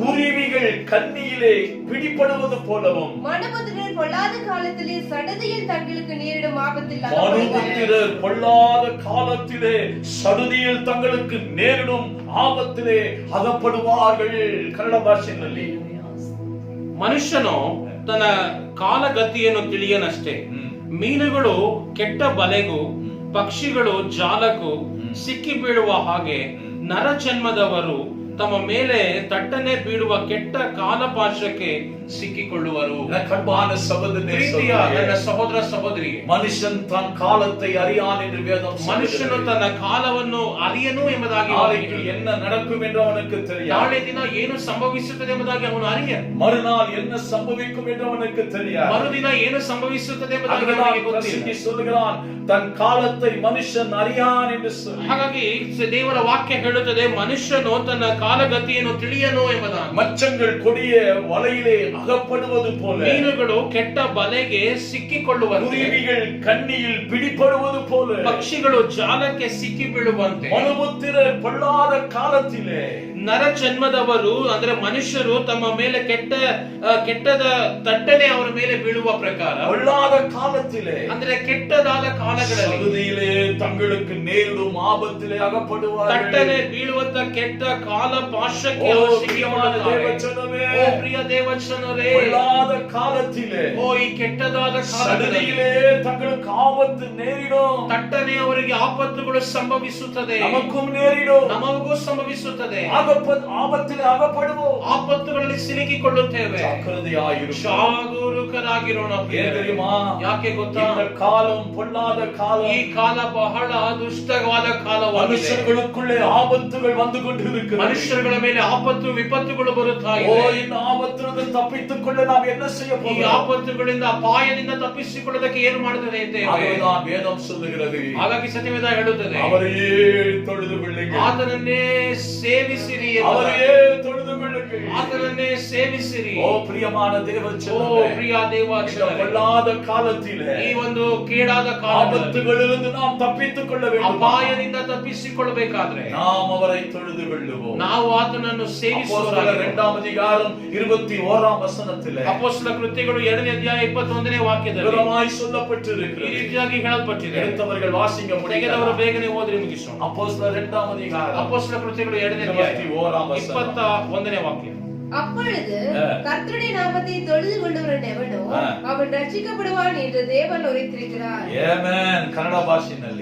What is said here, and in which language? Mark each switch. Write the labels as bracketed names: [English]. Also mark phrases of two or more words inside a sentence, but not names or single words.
[Tamil] குருவிகள் கண்ணியிலே பிடிபடுவது போலவும், மனுபுத்திரர் பொல்லாத காலத்திலே சடதியில் தங்களுக்கு நேரிடும் ஆபத்தில் அகப்படுவார்கள். மனுபுத்திரர் பொல்லாத காலத்திலே சடுதியில் தங்களுக்கு நேரிடும் ஆபத்திலே அகப்படுவார்கள். [Kannada] ಕನ್ನಡ ಭಾಷೆಯಲ್ಲಿ ಮನುಷ್ಯನು ತನ್ನ ಕಾಲಗತಿಯನ್ನು ತಿಳಿಯನಷ್ಟೇ. ಮೀನುಗಳು ಕೆಟ್ಟ ಬಲೆಗೂ ಪಕ್ಷಿಗಳು ಜಾಲಕ್ಕೂ ಸಿಕ್ಕಿ ಬೀಳುವ ಹಾಗೆ ನರಜನ್ಮದವರು ತಮ್ಮ ಮೇಲೆ ತಟ್ಟನೆ ಬೀಳುವ ಕೆಟ್ಟ ಕಾಲಪಾಶಕ್ಕೆ ಸಿಕ್ಕಿಕೊಳ್ಳುವರು. [Tamil] கண்பான சகோதரனே, [Kannada] ಪ್ರೀತಿಯ ನನ್ನ ಸಹೋದರ ಸಹೋದರಿಗೆ, [Tamil] மனுஷன் தன் காலத்தை அறியான் என்று வேதம் [Kannada] ಮನುಷ್ಯನು ತನ್ನ ಕಾಲವನ್ನು ಅರಿಯನು ಎಂಬುದಾಗಿ, [Tamil] நாளைக்கு என்ன நடக்கும் என்று அவனுக்கு தெரியாது. [Kannada] ನಾಳೆ ದಿನ ಏನು ಸಂಭವಿಸುತ್ತದೆ ಎಂಬುದಾಗಿ ಅವನು ಅರಿಯ. [Tamil] மறுநாள் என்ன சம்பவிக்கும் என்று அவனுக்கு தெரியாது. [Kannada] ಮರುದಿನ ಏನು ಸಂಭವಿಸುತ್ತದೆ ಎಂಬುದಾಗಿ ಅವನಿಗೆ ಗೊತ್ತಿಲ್ಲ. [Tamil] சொல்லுகிறான், தன் காலத்தை மனுஷன் அறியான் என்று சொல்லி. [Kannada] ಹಾಗಾಗಿ ದೇವರ ವಾಕ್ಯ ಹೇಳುತ್ತದೆ, ಮನುಷ್ಯನು ತನ್ನ ಕಾಲಗತಿಯನ್ನು ತಿಳಿಯನು ಎಂಬುದಾಗಿ. [Tamil] மச்சங்கள் கொடிய வலையிலே அகப்படுவது போல, [Kannada] ಮೀನುಗಳು ಕೆಟ್ಟ ಬಲೆಗೆ ಸಿಕ್ಕಿಕೊಳ್ಳುವಂತೆ, [Tamil] குருவிகள் கண்ணியில் பிடிபடுவது போல, [Kannada] ಪಕ್ಷಿಗಳು ಜಾಲಕ್ಕೆ ಸಿಕ್ಕಿ ಬೀಳುವಂತೆ, [Tamil] மனுபுத்திரர் பொல்லாத காலத்திலே, [Kannada] ನರ ಜನ್ಮದವರು ಅಂದ್ರೆ ಮನುಷ್ಯರು ತಮ್ಮ ಮೇಲೆ ಕೆಟ್ಟದ ತಟ್ಟನೆ ಅವರ ಮೇಲೆ ಬೀಳುವ ಪ್ರಕಾರ, [Tamil] பொல்லாத காலத்திலே [Kannada] ಅಂದ್ರೆ ಕೆಟ್ಟದಾದ ಕಾಲಗಳಲ್ಲಿ [Tamil] சடுதியிலே தங்களுக்கு நேரிடும் ஆபத்திலே அகப்படுவார்கள். [Kannada] ತಟ್ಟನೆ ಬೀಳುವಂತ ಕೆಟ್ಟ ಕಾಲ ಪಾಶಕ್ಕೆ [Tamil] ஓ [Kannada] ಅವರು [Tamil] பிரியமான [Kannada] ಸಿಕ್ಕಿಕೊಳ್ಳುತ್ತಾರೆ. [Tamil] தேவஜனமே, [Kannada] ಓ ಪ್ರಿಯ ದೇವಜನರೇ, [Tamil] பொல்லாத காலத்திலே, [Kannada] ಓ ಈ ಕೆಟ್ಟದಾದ ಕಾಲದಲ್ಲಿ [Tamil] சடுதியிலே தங்களுக்கு ஆபத்து நேரிடும். [Kannada] ತಟ್ಟನೆ ಅವರಿಗೆ ಆಪತ್ತುಗಳು ಸಂಭವಿಸುತ್ತದೆ, [Tamil] நமக்கும் நேரிடும். [Kannada] ನಮಗೂ ಸಂಭವಿಸುತ್ತದೆ. [Tamil] ஆபத்திலே அகப்படுவோம். [Kannada] ಆಪತ್ತುಗಳಲ್ಲಿ ಸಿಲುಕಿಕೊಳ್ಳುತ್ತೇವೆ. [Tamil] ஜாக்கிரதையாயிரும். [Kannada] ಜಾಗರೂಕರಾಗಿರೋಣ. [Tamil] ஏன் தெரியுமா? [Kannada] ಯಾಕೆ ಗೊತ್ತಾ? [Tamil] இந்த காலம் பொல்லாத காலம். [Kannada] ಈ ಕಾಲ ಬಹಳ ದುಷ್ಟವಾದ ಕಾಲವಾಗಿದೆ. [Tamil] மனுஷர்களுக்குள்ளே ஆபத்துகள் வந்து கொண்டிருக்கிறது. [Kannada] ಮನುಷ್ಯರುಗಳ ಮೇಲೆ ಆಪತ್ತು ವಿಪತ್ತುಗಳು ಬರುತ್ತಾ [Tamil] ஓ, [Kannada] ಇದೆ. [Tamil] இந்த ஆபத்திலிருந்து தப்பித்துக் கொள்ள நாம் என்ன செய்ய [Kannada] ಈ [Tamil] போகிறோம்? [Kannada] ಆಪತ್ತುಗಳಿಂದ ಅಪಾಯದಿಂದ ತಪ್ಪಿಸಿಕೊಳ್ಳೋದಕ್ಕೆ ಏನು ಮಾಡುತ್ತದೆ ಅಂತೇವೆ. [Tamil] அதுதான் வேதம் சொல்லுகிறது. [Kannada] ಹಾಗಾಗಿ ಸತ್ಯವೇದ ಹೇಳುತ್ತದೆ, [Tamil] அவரையே தொழுது கொள்ளுங்கள். [Kannada] ಆತನನ್ನೇ ಸೇವಿಸಿರಿ, [Tamil] அவரையே தொழுது கொள்ளுங்கள். [Kannada] ಆತನನ್ನೇ ಸೇವಿಸಿರಿ. [Tamil] ஓ பிரியமான [Kannada] ಓ [Tamil] தேவஜனமே, [Kannada] ಪ್ರಿಯ ದೇವಜನರೇ, [Tamil] பொல்லாத காலத்திலே [Kannada] ಈ ಒಂದು ಕೇಡಾದ ಕಾಲದಲ್ಲಿ [Tamil] ஆபத்துகளிலிருந்து நாம் தப்பித்துக் கொள்ள வேண்டும். [Kannada] ಅಪಾಯದಿಂದ ತಪ್ಪಿಸಿಕೊಳ್ಳಬೇಕಾದ್ರೆ [Tamil] நாம் அவரை தொழுது கொள்ளுவோம். [Kannada] ನಾವು ಆತನನ್ನು [Tamil] அப்போஸ்தலர் 2ஆம் அதிகாரம் 21ஆம் வசனத்திலே [Kannada] ಅಪೊಸ್ತಲ ಕೃತ್ಯಗಳು 2ನೇ ಅಧ್ಯಾಯ 21ನೇ ವಾಕ್ಯದಲ್ಲಿ [Tamil] விவரமாய் [Kannada] ಈ [Tamil] சொல்லப்பட்டிருக்கிறது. [Kannada] ರೀತಿಯಾಗಿ ಹೇಳಲ್ಪಟ್ಟಿದೆ. [Tamil] எடுத்தவர்கள் வாசிக்க [Kannada] ತೆಗೆದವರು [Tamil] முடியும். [Kannada] ಬೇಗನೆ ಓದಿ ಮುಗಿಸೋಣ. [Tamil] அப்போஸ்தலர் 2ஆம் அதிகாரம் [Kannada] ಅಪೊಸ್ತಲ ಕೃತ್ಯಗಳು 2ನೇ ಅಧ್ಯಾಯ [Tamil] 21ஆம் வசனம். [Kannada] 21ನೇ ವಾಕ್ಯ. [Tamil] அப்பொழுது கர்த்தருடைய நாமத்தை தொழுது கொண்டவன் எவனோ அவன் ரட்சிக்கப்படுவான் என்று தேவன் உரைத்திருக்கிறார். [Kannada] ಆಮೆನ್. ಕನ್ನಡ ಭಾಷೆಯಲ್ಲಿ